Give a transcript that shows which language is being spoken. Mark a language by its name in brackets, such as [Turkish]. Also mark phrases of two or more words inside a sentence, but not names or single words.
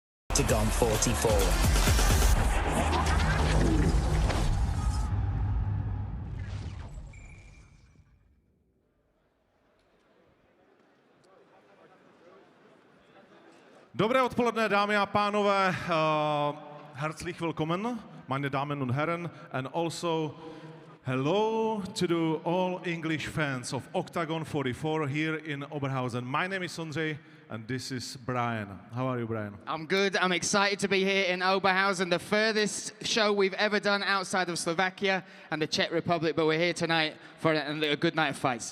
[Czech] OKTAGON 44. Dobré odpoledne, dámy a pánové. [German] Herzlich willkommen, meine Damen und Herren, [English] and also hello to the all English fans of OKTAGON 44 here in Oberhausen. My name is Sondřej, and this is Brian. How are you, Brian? I'm good. I'm excited to be here in Oberhausen, the furthest show we've ever done outside of Slovakia and the Czech Republic, but we're here tonight for a good night of fights.